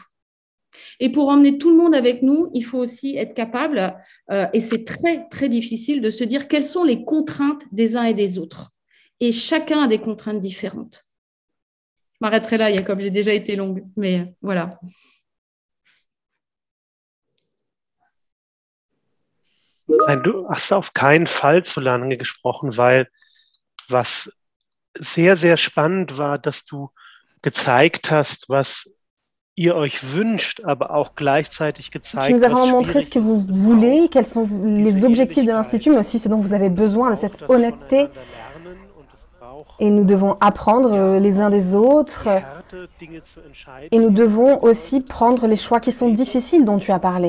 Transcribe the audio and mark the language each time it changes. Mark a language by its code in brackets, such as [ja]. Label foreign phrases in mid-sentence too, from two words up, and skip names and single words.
[fr] Et pour emmener tout le monde avec nous, il faut aussi être capable, et c'est très, très difficile, de se dire quelles sont les contraintes des uns et des autres. Et chacun a des contraintes différentes. Je m'arrêterai là, Jacob, j'ai déjà été longue, mais voilà. [de] Nein, du hast auf keinen Fall zu lange gesprochen, weil was sehr, sehr spannend war, dass du gezeigt hast, was ihr euch wünscht, aber auch gleichzeitig gezeigt, [fr] tu nous as vraiment montré ce que vous voulez, quels sont les objectifs de l'Institut, mais aussi ce dont vous avez besoin, de cette honnêteté. Et nous devons apprendre les uns des autres. Et nous devons aussi prendre les choix qui sont difficiles dont tu as parlé.